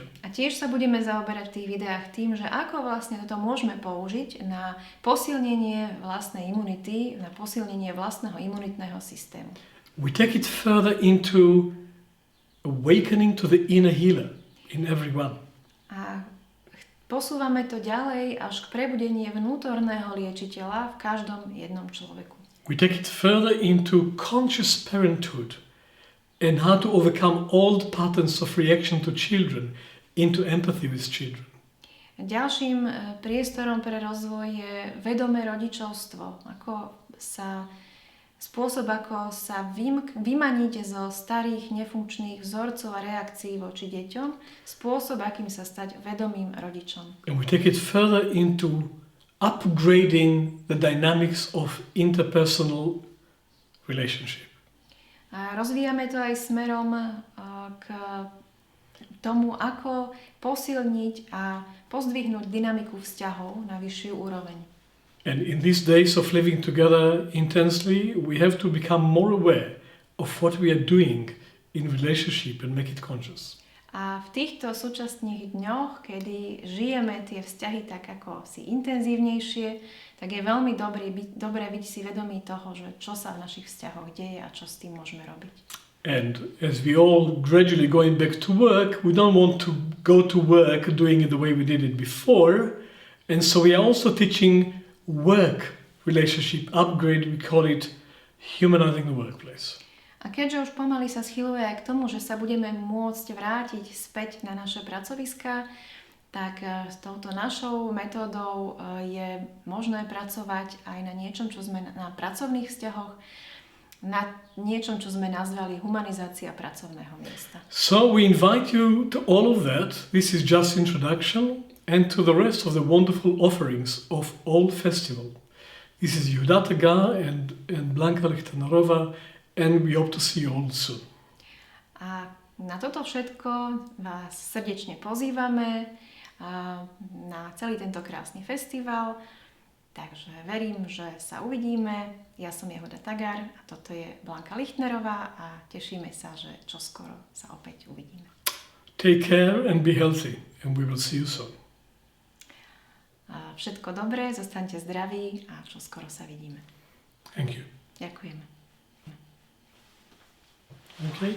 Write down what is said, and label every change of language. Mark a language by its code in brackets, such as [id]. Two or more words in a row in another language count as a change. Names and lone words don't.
[sk] A tiež sa budeme zaoberať v tých videách tým, že ako vlastne toto môžeme použiť na posilnenie vlastnej imunity, na posilnenie vlastného imunitného systému. [en] We take it further into awakening to the inner healer in everyone. [sk] A posúvame to ďalej až k prebudeniu vnútorného liečiteľa v každom jednom človeku. [en] We take it further into conscious parenthood and how to overcome old patterns of reaction to children into empathy with children. [sk] Ďalším priestorom pre rozvoj je vedomé rodičovstvo, spôsob, ako sa vymaniť zo starých nefunkčných vzorcov a reakcií voči deťom, spôsob, akým sa stať vedomým rodičom. [en] And we take it further into upgrading the dynamics of interpersonal relationship. [sk] A rozvíjame to aj smerom k tomu, ako posilniť a pozdvihnúť dynamiku vzťahov na vyššiu úroveň. [en] And in these days of living together intensely, we have to become more aware of what we are doing in relationship and make it conscious. [sk] A v týchto súčasných dňoch, kedy žijeme tie vzťahy tak ako si intenzívnejšie, tak je veľmi dobré byť si vedomí toho, že čo sa v našich vzťahoch deje a čo s tým môžeme robiť. [en] And as we all gradually going back to work, we don't want to go to work doing it the way we did it before. And so we are also teaching work relationship upgrade, we call it humanizing the workplace. [sk] A keďže už pomaly sa schyluje aj k tomu, že sa budeme môcť vrátiť späť na naše pracoviská, tak s touto našou metódou je možné pracovať aj na niečom, čo sme na pracovných vzťahoch, na niečom, čo sme nazvali humanizácia pracovného miesta. [en] So we invite you to all of that. This is just introduction. And to the rest of the wonderful offerings of all festival. This is Yehuda Tagar and Blanka Lichtenarova, and we hope to see you all soon. [sk] A na toto všetko vás srdečne pozývame na celý tento krásny festival. Takže verím, že sa uvidíme. Ja som Yehuda Tagar a toto je Blanka Lichtnerová a tešíme sa, že čoskoro sa opäť uvidíme. [en] Take care and be healthy, and we will see you soon. [sk] Všetko dobré, zostaňte zdraví a čoskoro sa vidíme. [en] Thank you. [sk] Ďakujeme. [en] Okay.